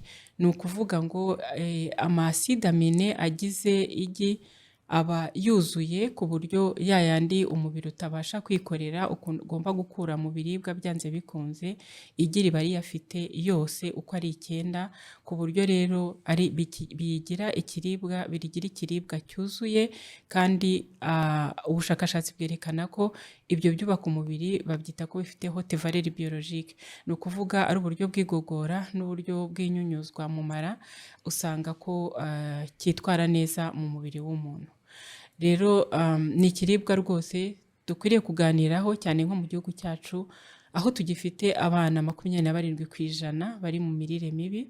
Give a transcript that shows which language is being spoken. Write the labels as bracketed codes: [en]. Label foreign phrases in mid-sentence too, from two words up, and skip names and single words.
[rw] Ni ukuvuga ngo amaside amine agize igi aba yuzuye ku buryo yayandi umubiri utabasha kwikorera, ugomba gukura mu biribwa byanze bikunze, igi riba riyafite yose uko ari 9, ku buryo rero birigira ikiribwa cyuzuye. Kandi ubushakashatsi bwerekana ko ibyo byubaka umubiri babyita ko bifite [fr] haute valeur biologique. [rw] Ni ukuvuga ari uburyo bw'igogora n'uburyo bw'inyunyuzwa mu mara, usanga ko cyitwara neza mu mubiri w'umuntu. Rero ni ikiribwa rwose dukwiriye kuganiraho cyane nko mu gihugu cyacu, aho tugifite abana 27% bari mu mirire mibi.